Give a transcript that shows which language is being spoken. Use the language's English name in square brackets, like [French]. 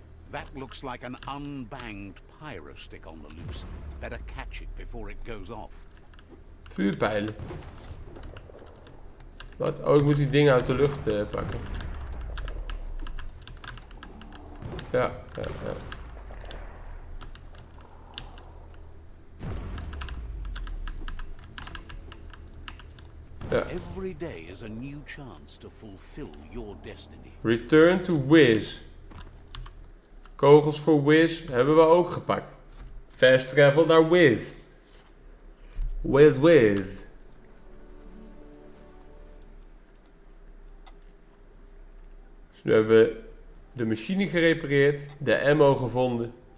[English] That looks like an unbanged pyro stick on the loose. Better catch it before it goes off. [Dutch] Vuurpijlen. Wat? Oh, ik moet die dingen uit de lucht pakken. Ja. Ja. [English] Every day is a new chance to fulfill your destiny. Return to Whiz. [Dutch] Kogels voor Whiz hebben we ook gepakt. Fast travel naar Whiz. Whiz. Dus nu hebben we de machine gerepareerd, de ammo gevonden.